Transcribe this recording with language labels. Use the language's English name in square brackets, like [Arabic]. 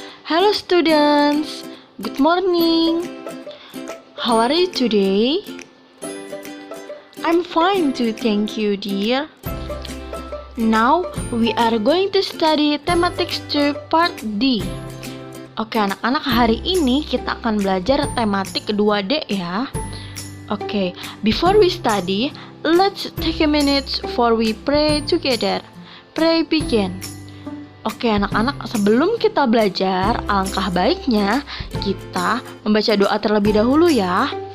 [English] Hello students, good morning. How are you today? I'm fine too, thank you dear. Now we are going to study Thematics 2 Part D. [Indonesian] Oke anak-anak, hari ini kita akan belajar tematik 2D ya. [English] Oke, before we study, let's take a minute for we pray together. Pray begin. [Indonesian] Oke anak-anak, sebelum kita belajar, alangkah baiknya kita membaca doa terlebih dahulu ya.